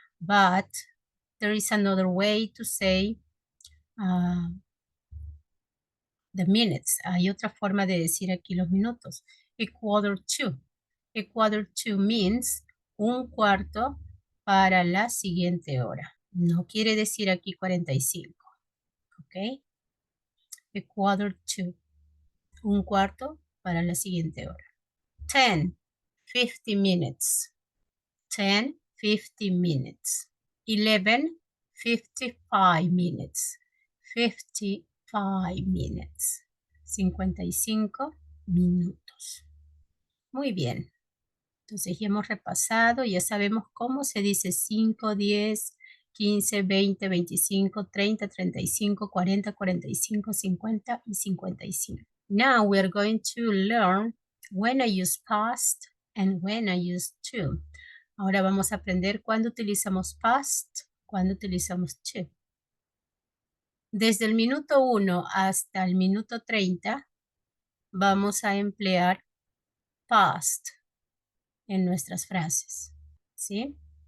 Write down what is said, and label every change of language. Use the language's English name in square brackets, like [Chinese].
[English] But there is another way to say the minutes. [Spanish] Hay otra forma de decir aquí los minutos. [English] A quarter to. A quarter to means [Spanish] un cuarto para la siguiente hora. No quiere decir aquí 45. ¿Ok? [English] A quarter to. [Spanish] Un cuarto para la siguiente hora. [English] 10. 50 minutes. 10. 50 minutes. 11. 55 minutes. 55 minutes. [Spanish] 55 minutos. Muy bien. Entonces ya hemos repasado, ya sabemos cómo se dice 5, 10, 15, 20, 25, 30, 35, 40, 45, 50 y 55. [English] Now we are going to learn when I use past and when I use to. [Spanish] Ahora vamos a aprender cuándo utilizamos past, cuándo utilizamos to. Desde el minuto 1 hasta el minuto 30 vamos a emplear past en nuestras frases, ¿sí?